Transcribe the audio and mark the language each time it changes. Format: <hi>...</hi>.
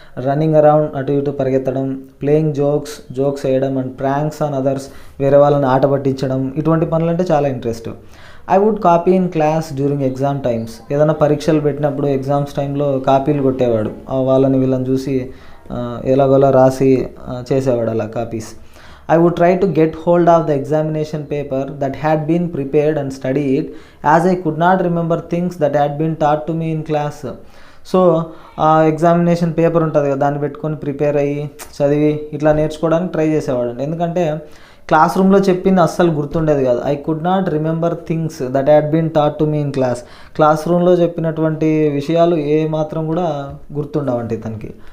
<te>Running around, అటు ఇటు పరిగెత్తడం, ప్లేయింగ్ జోక్స్ వేయడం అండ్ ప్రాంక్స్ ఆన్ అదర్స్, వేరే వాళ్ళని ఆట పట్టించడం, ఇటువంటి పనులంటే చాలా interest.</te> <en>I would copy in class during exam times.</en> <te>ఏదైనా పరీక్షలు పెట్టినప్పుడు ఎగ్జామ్స్ టైంలో కాపీలు కొట్టేవాడు, వాళ్ళని వీళ్ళని చూసి ఎలాగోలా రాసి చేసేవాడు అలా copies.</te> <en>I would try to get hold of the examination paper that had been prepared and studied, as I could not remember things that had been taught to me in class.</en> <te>So examination paper ఉంటుంది కదా, దాన్ని పెట్టుకొని prepare అయ్యి చదివి ఇట్లా నేర్చుకోవడానికి try చేసేవాడు. ఎందుకంటే క్లాస్ రూమ్లో చెప్పింది అస్సలు గుర్తుండేది కాదు.</te> <en>I could not remember things that had been taught to me in</en> <te>class రూమ్లో చెప్పినటువంటి విషయాలు ఏ మాత్రం కూడా గుర్తుండవంటి ఇతనికి.</te>